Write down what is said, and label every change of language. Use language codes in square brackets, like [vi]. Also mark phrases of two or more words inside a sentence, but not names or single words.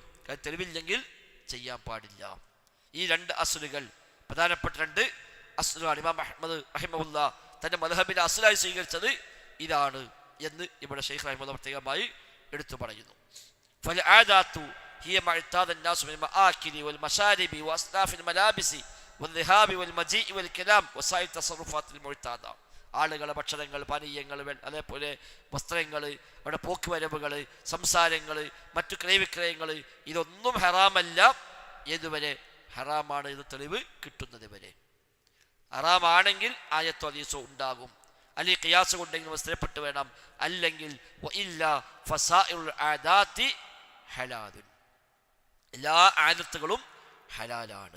[ml] തെളിവില്ലെങ്കിൽ ചെയ്യാൻ പാടില്ല. ഈ രണ്ട് അസ്ലുകൾ, പ്രധാനപ്പെട്ട രണ്ട് അസ്ലുകളാണ്. ഇമാം അഹ്മദ് റഹിമഹുല്ലാ തന്റെ മദ്ഹബിന്റെ അസ്ലായി സ്വീകരിച്ചത് ഇതാണ്. എന്ന് ഇവിടെ ഷെയ്ഖ് റഹിമഹുല്ലാഹ് പ്രത്യേകമായി എടുത്തു പറയുന്നു. [ar] فالعادات هي ما اعتاد الناس من المآكل والمشارب واصناف الملابس والذهاب والمجيء والكلام وسائر التصرفات المعتاده. [ml] ആളുകളെ ഭക്ഷണങ്ങൾ, പാനീയങ്ങൾ, അതേപോലെ വസ്ത്രങ്ങൾ, അവിടെ പോക്കുവരവുകൾ, സംസാരങ്ങൾ, മറ്റു ക്രയവിക്രയങ്ങൾ, ഇതൊന്നും ഹറാമല്ല. ഏതുവരെ? ഹറാമാണ് എന്ന് തെളിവ് കിട്ടുന്നത് വരെ. ഹറാമാണെങ്കിൽ ആയത്തോ ഹദീസോ ഉണ്ടാകും, അല്ലെങ്കിൽ ഖിയാസ് കൊണ്ടെങ്കിലും സ്ഥിരപ്പെട്ട് വേണം, അല്ലെങ്കിൽ എല്ലാ ആദത്തുകളും ഹലാലാണ്.